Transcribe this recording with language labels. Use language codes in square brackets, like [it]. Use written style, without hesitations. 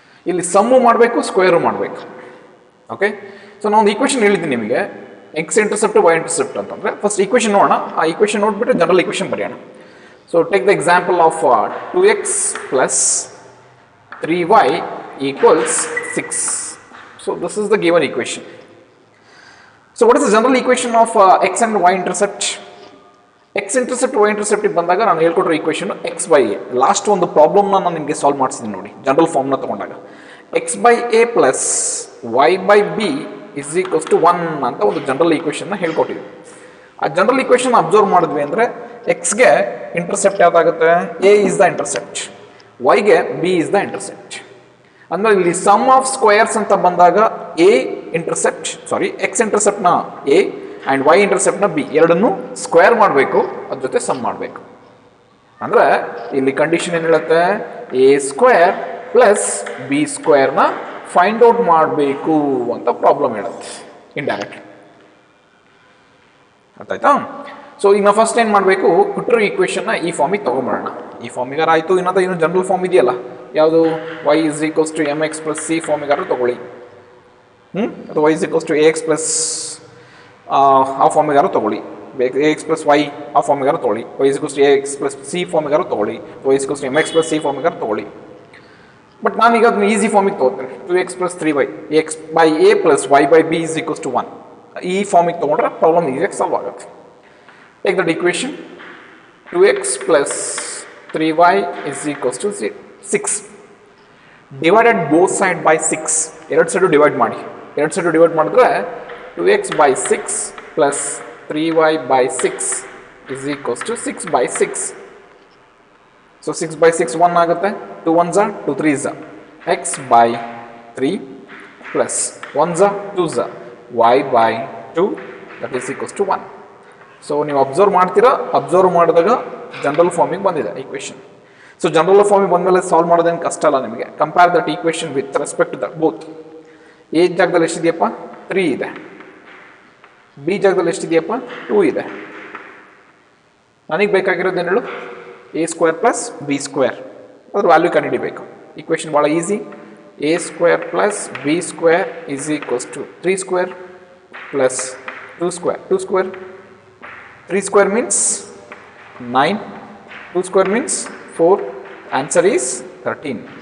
[kn] ಇಲ್ಲಿ ಸಮ್ಮು ಮಾಡಬೇಕು, ಸ್ಕ್ವೇರು ಮಾಡಬೇಕು. ಓಕೆ, ಸೊ ನಾನೊಂದು ಈಕ್ವೇಷನ್ ಹೇಳಿದ್ದೀನಿ ನಿಮಗೆ, ಎಕ್ಸ್ ಇಂಟರ್ಸೆಪ್ಟ್ ವೈ ಇಂಟರ್ಸೆಪ್ಟ್ ಅಂತಂದರೆ ಫಸ್ಟ್ ಈಕ್ವೇಷನ್ ನೋಡೋಣ. ಆ ಈಕ್ವೇಷನ್ ನೋಡಿಬಿಟ್ಟು ಜನರಲ್ ಈಕ್ವೇಷನ್ ಬರೆಯೋಣ. [en] So take the example of 2x plus 3y equals 6. So this is the given equation. So what is the general equation of x and y intercept? X intercept y intercept [kn] ಬಂದಾಗ ನಾನು ಹೇಳ್ಕೊಟ್ರೆ equation [en] x by a. [kn] Last ಒಂದು ಪ್ರಾಬ್ಲಮ್ನ ನಾನು ನಿಮಗೆ solve ಮಾಡಿಸಿದ್ದೀನಿ ನೋಡಿ, general ಫಾರ್ಮ್ನ ತಗೊಂಡಾಗ [en] x by a plus y by b is equals to 1 [kn] ಅಂತ ಒಂದು ಜನರಲ್ ಈಕ್ವೇಷನ್ನ ಹೇಳ್ಕೊಟ್ಟಿದ್ವಿ. ಆ ಜನರಲ್ ಇಕ್ವೇಶನ್ ಅಬ್ಸರ್ವ್ ಮಾಡಿದ್ವಿ ಅಂದರೆ ಎಕ್ಸ್ಗೆ intercept ಯಾವುದಾಗುತ್ತೆ, [en] A is the intercept, [kn] ವೈಗೆ [en] B is the intercept. [kn] ಅಂದ್ರೆ ಇಲ್ಲಿ ಸಮ್ ಆಫ್ ಸ್ಕ್ವೇರ್ಸ್ ಅಂತ ಬಂದಾಗ A intercept X ಇಂಟರ್ಸೆಪ್ಟ್ನ A and Y ಇಂಟರ್ಸೆಪ್ಟ್ನ B ಎರಡನ್ನೂ ಸ್ಕ್ವೇರ್ ಮಾಡಬೇಕು, ಅದ್ರ ಜೊತೆ ಸಮ್ ಮಾಡಬೇಕು. ಅಂದರೆ ಇಲ್ಲಿ ಕಂಡೀಷನ್ ಏನು ಹೇಳುತ್ತೆ, A square plus B ಸ್ಕ್ವೇರ್ನ find out ಮಾಡಬೇಕು ಅಂತ ಪ್ರಾಬ್ಲಮ್ ಹೇಳುತ್ತೆ ಇಂಡೈರೆಕ್ಟ್ಲಿ. ಅರ್ಥ ಆಯ್ತಾ? ಸೊ ಈಗ ನಾವು ಫಸ್ಟ್ ಏನು ಮಾಡಬೇಕು, ಕೊಟ್ಟಿರೋ ಈಕ್ವೇಷನ್ನ ಈ ಫಾರ್ಮಿಗೆ ತೊಗೊಂಬರೋಣ. ಈ ಫಾರ್ಮಿಗಾರ ಆಯಿತು, ಇನ್ನು ಜನರಲ್ ಫಾರ್ಮ್ ಇದೆಯಲ್ಲ, ಯಾವುದು [en] y is equals to mx plus c [kn] ಫಾರ್ಮಿಗಾರು ತಗೊಳ್ಳಿ, ಅಥವಾ y is equals to ax plus ಆ ಫಾರ್ಮಿಗಾರು ತಗೊಳ್ಳಿ, ax plus y ಆ ಫಾರ್ಮಿಗಾರು ತಗೊಳ್ಳಿ, y is equals to ax plus c ಫಾರ್ಮಿಗಾರು ತಗೊಳ್ಳಿ, y is equals to mx plus c ಫಾರ್ಮಿಗಾರು ತಗೊಳ್ಳಿ. ಬಟ್ ನಾನೀಗ ಅದನ್ನ easy ಫಾರ್ಮಿಗೆ ತೊಗೋತೀನಿ, [en] 2x plus 3y x by a plus y by b is equals to 1. [kn] ಈ ಫಾರ್ಮಿಗೆ ತೊಗೊಂಡ್ರೆ problem ಈಸಿಯಾಗಿ solve ಆಗುತ್ತೆ. [en] Take that equation, 2x plus 3y is equals to 6. Divided both side by 6, [kn] ಎರಡು side divide ಮಾಡಿ. ಎರಡು side divide ಮಾಡಿದ್ರೆ [en] 2x by 6 plus 3y by 6 is equals to 6 by 6. So 6 by 6 1 ಆಗುತ್ತೆ, 2 1s are 2 3s are x by 3 plus 1s are 2s are y by 2 that is equals to 1. [kn] So ನೀವು observe ಮಾಡ್ತೀರಾ, observe ಮಾಡಿದಾಗ general ಫಾರ್ಮಿಗೆ ಬಂದಿದೆ equation. So general ಫಾರ್ಮಿಗೆ ಬಂದಮೇಲೆ solve ಮಾಡೋದೇನು ಕಷ್ಟ ಅಲ್ಲ ನಿಮಗೆ. [en] Compare that equation with respect to the both. [kn] A ಜಾಗದಲ್ಲಿ ಎಷ್ಟಿದೆಯಪ್ಪ, 3 ಇದೆ. ಬಿ ಜಾಗದಲ್ಲಿ ಎಷ್ಟಿದೆಯಪ್ಪ, 2 ಇದೆ. ನನಗೆ ಬೇಕಾಗಿರೋದು ಏನು ಹೇಳು, A square plus B square, ಅದ್ರ ವ್ಯಾಲ್ಯೂ ಕಂಡುಹಿಡಿಬೇಕು. ಈಕ್ವೇಷನ್ ಭಾಳ easy. [en] A square plus B square is equals to 3 square plus 2 square. 2 square 3 square means 9, 2 square means 4, answer is 13.